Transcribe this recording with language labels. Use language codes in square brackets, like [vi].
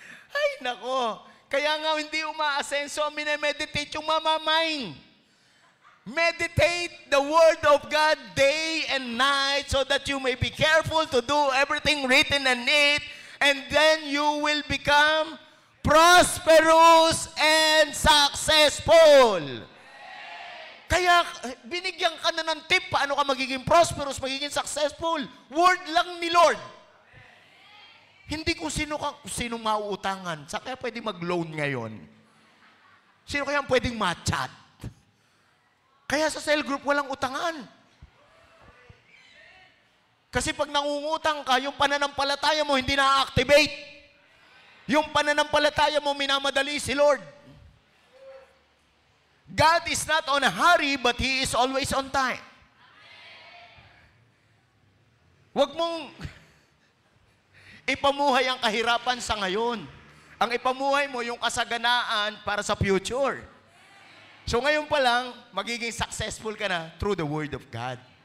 [tl] Ay, nako. Kaya nga hindi umaasenso ang minemeditate yung mamamain. [en] Meditate the Word of God day and night so that you may be careful to do everything written in it, and then you will become prosperous and successful. [tl] Kaya binigyan ka na ng tip paano ka magiging prosperous, magiging successful. Word lang ni Lord. Hindi kung sino mauutangan. Sa kaya pwedeng mag-loan ngayon? Sino kaya pwedeng ma-chat? Kaya sa cell group walang utangan. Kasi pag nangungutang ka, yung pananampalataya mo hindi na-activate. Yung pananampalataya mo minamadali si Lord. [en] God is not on a hurry, but He is always on time. [tl] Huwag mong ipamuhay ang kahirapan sa ngayon. Ang ipamuhay mo yung kasaganaan para sa future. So ngayon pa lang, magiging successful ka na [en] through the Word of God.